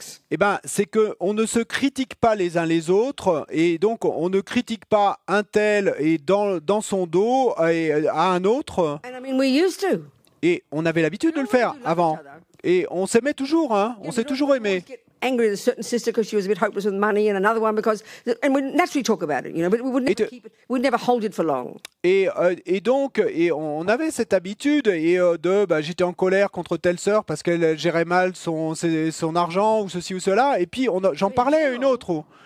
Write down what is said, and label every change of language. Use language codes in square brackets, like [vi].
[fr] Eh ben, c'est qu'on ne se critique pas les uns les autres, et donc on ne critique pas un tel et dans son dos à un autre. Et on avait l'habitude de le faire avant. Et on s'aimait toujours, hein. On s'est toujours aimé. [en] Angry at a certain sister because she was a bit hopeless with money, and another one because, and we naturally talk about it, but we would never keep it, we'd never hold it for long. [fr] Et donc, on avait cette habitude j'étais en colère contre telle sœur parce qu'elle gérait mal son argent ou ceci ou cela, et puis j'en parlais à une autre.